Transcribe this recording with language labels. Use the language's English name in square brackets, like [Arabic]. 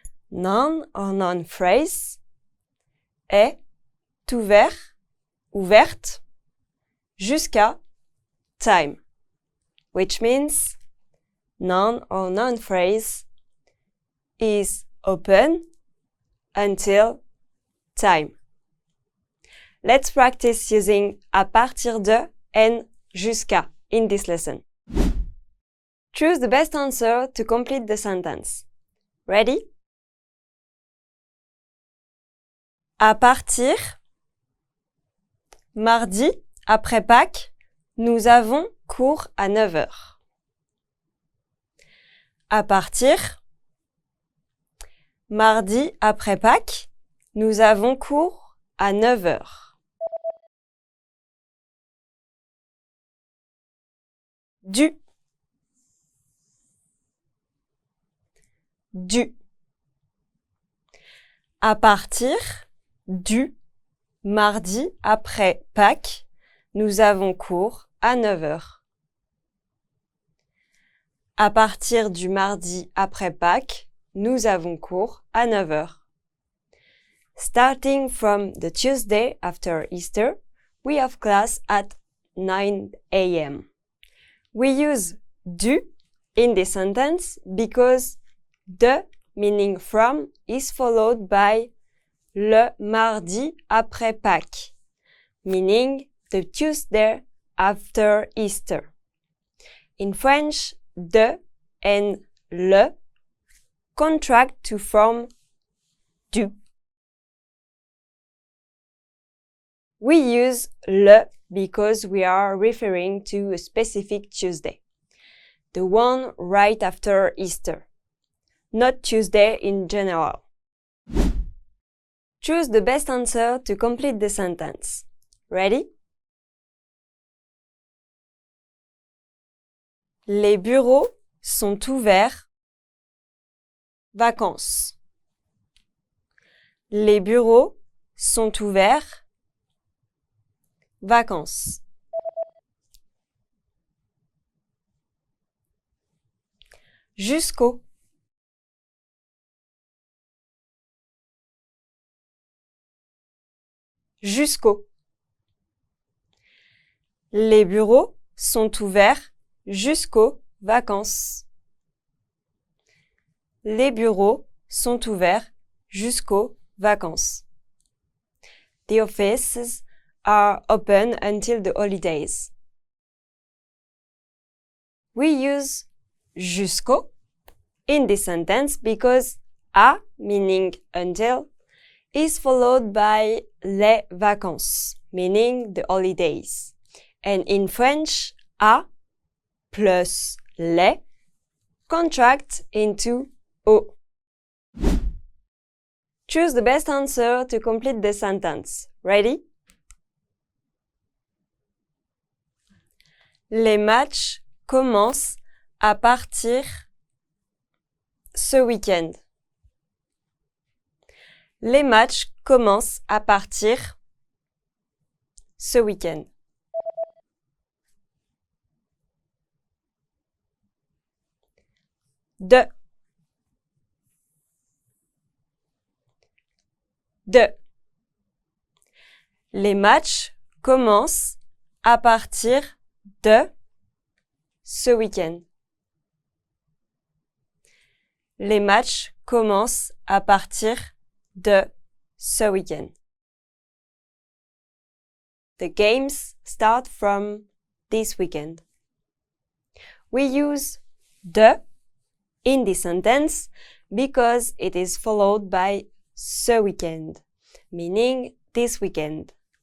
[English] Noun or noun phrase [French] est ouvert, ouverte, jusqu'à [English] time, which means noun or noun phrase is open until time. Let's practice using à partir de and jusqu'à in this lesson. Choose the best answer to complete the sentence. Ready? [French] À partir, mardi, après Pâques, nous avons cours à 9 heures. À partir, mardi, après Pâques, nous avons cours à 9 heures. Du. À partir du mardi après Pâques, nous avons cours à 9 heures. À partir du mardi après Pâques, nous avons cours à 9 heures. [English] Starting from the Tuesday after Easter, we have class at 9 a.m. We use du in this sentence because de, meaning from, is followed by le mardi après Pâques, meaning the Tuesday after Easter. In French, de and le contract to form du. We use le because we are referring to a specific Tuesday, the one right after Easter, not Tuesday in general. Choose the best answer to complete the sentence. Ready? [French] Les bureaux sont ouverts. Vacances. Les bureaux sont ouverts. Vacances. Jusqu'au. Jusqu'au. Les bureaux sont ouverts jusqu'aux vacances. Les bureaux sont ouverts jusqu'aux vacances. [English] The offices are open until the holidays. We use jusqu'au in this sentence because à, meaning until, is followed by les vacances, meaning the holidays. And in French, à plus les contract into au. Choose the best answer to complete the sentence. Ready? [French] Les matchs commencent à partir ce week-end. Les matchs commencent à partir ce week-end. De. Les matchs commencent à partir de ce week-end. Les matchs commencent à partir de ce week-end. [English] The games start from this weekend. We use de in this sentence because it is followed by ce weekend, meaning this weekend.